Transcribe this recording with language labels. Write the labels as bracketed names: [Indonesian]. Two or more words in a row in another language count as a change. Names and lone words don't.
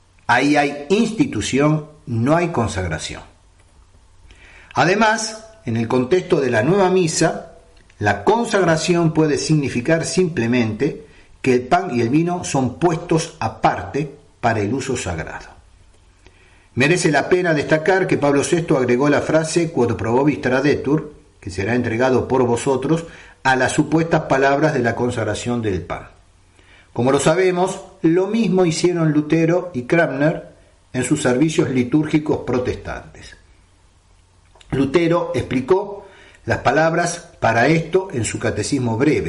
[Spanish] Ahí hay institución, no hay consagración. Además, en el contexto de la nueva misa, la consagración puede significar simplemente que el pan y el vino son puestos aparte para el uso sagrado. Merece la pena destacar que Pablo VI agregó la frase [Latin] quod pro vobis tradetur, [Spanish] que será entregado por vosotros, a las supuestas palabras de la consagración del pan. Como lo sabemos, lo mismo hicieron Lutero y Cranmer en sus servicios litúrgicos protestantes. Lutero explicó las palabras para esto en su catecismo breve.